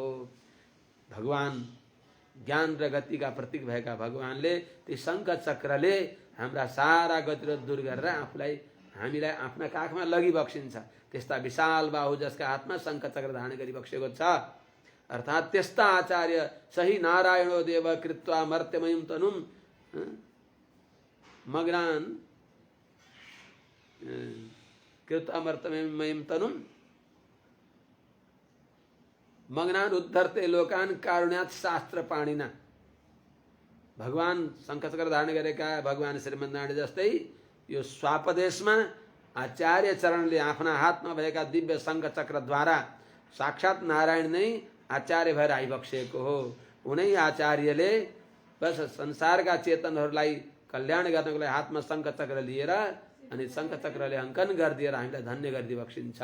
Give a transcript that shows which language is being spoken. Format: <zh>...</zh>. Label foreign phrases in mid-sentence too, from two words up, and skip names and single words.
<ne>भगवान ज्ञान र गतिका प्रतीक भएका भगवानले ती शङ्ख चक्रले हाम्रा सारा गतिरोध दूर गरेर हामीलाई आफ्ना काखमा लगिबक्सिन्छ। त्यस्ता विशाल बाहु जसका हातमा शङ्ख चक्र धारण गरिबक्सेको छ, अर्थात् त्यस्ता आचार्य</ne> <sa>सही नारायणो देव कृत्वा मर्त्यमयं तनुम मग्नान कृत्वा मर्त्यमयं तनुम मग्नान उद्धर्ते लोकान कारुण्यात् शास्त्र पाणिना।</sa> <ne>भगवान शङ्खचक्र धारण गरेका भगवान श्रीमन्नारायण जस्तै यो स्वापदेशमा आचार्य चरणले आफ्ना हातमा भएका दिव्य शङ्खचक्रद्वारा साक्षात् नारायण नै आचार्य भएर आइबक्सेको हो। उनै आचार्यले बस संसारका चेतनहरूलाई कल्याण गर्नको लागि हातमा शङ्खचक्र लिएर अनि शङ्खचक्रले अङ्कन गरिदिएर हामीलाई धन्य गरिदिबक्सिन्छ।</ne>